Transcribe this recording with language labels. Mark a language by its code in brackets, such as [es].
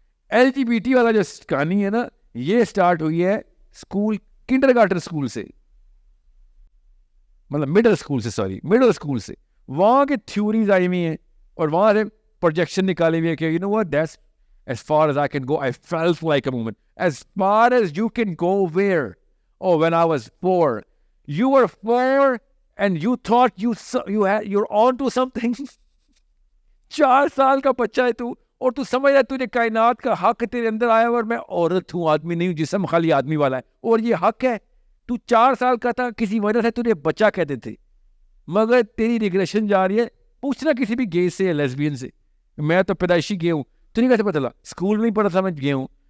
[ur] LGBT والا جو کہانی ہے نا, یہ اسٹارٹ ہوئی ہے اسکول, کنڈر گارٹن اسکول سے, مطلب مڈل اسکول سے. وہاں کے تھیوریز آئی ہوئی ہیں اور وہاں سے پروجیکشن نکالے ہوئے کہ [en] that's as far as I can go. I felt like a woman. As far as you can go where? Oh, when I was 4. You were 4 and you thought you're on to something. [ur] 4 سال کا بچہ ہے تو, اور تو سمجھ رہا ہے تجھے کائنات کا حق تیرے اندر آیا, اور میں عورت ہوں, آدمی نہیں ہوں, جسم خالی آدمی والا ہے, اور یہ حق ہے. تو 4 سال کا تھا, کسی وجہ سے تجھے بچہ کہتے تھے, مگر تیری ریگریشن جا رہی ہے. پوچھنا کسی بھی گے سے یا لیسبین سے, میں تو پیدائشی گے ہوں, تو نہیں کیسے پتا چلا؟ اسکول میں ہی پڑھا تھا, میں گے ہوں.